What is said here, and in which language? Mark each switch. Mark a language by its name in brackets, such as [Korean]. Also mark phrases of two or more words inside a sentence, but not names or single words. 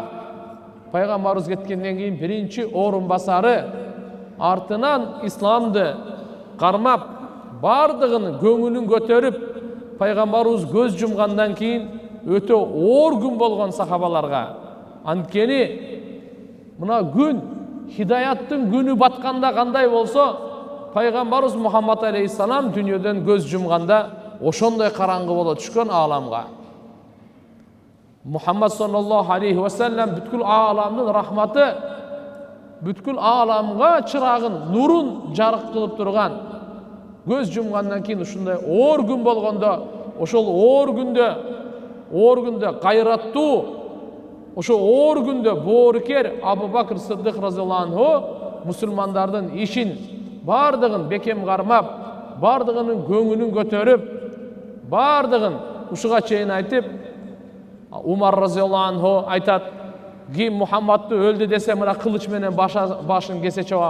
[Kyrgyz] Пайгамбарыбыз кеткенден кийин биринчи орун басары, артынан исламды кармап, бардыгын көңүлүн көтөрүп, пайгамбарыбыз көз жумгандан кийин өтө оор күн болгон сахабаларга. Анткени мына күн, хидаяттын күнү батканда кандай болсо, пайгамбарыбыз Мухаммад алейхиссалам дүйнөдөн көз жумганда ошондой караңгы боло түшкөн ааламга. Мухаммад [Arabic] صلى الله عليه وسلم [Kyrgyz] бүткүл ааламдын рахматы, бүткүл ааламга чырагын, нурун жарык кылып турган. Көз жумгандан кийин ушундай оор күн болгондо, ошол оор күндө кайраттуу, ошо оор күндө боорукер Абу Бакр Сыддык [Arabic] رضي الله عنه [Kyrgyz] мусулмандардын ишин бардыгын бекем кармап, бардыгынын көңүлүн көтөрүп, бардыгын ушуга чейин айтып, Умар [Arabic] رضي الله عنه [Kyrgyz] айтат, ким Мухаммадты өлдү десе, мына кылыч менен башын кесе чабам.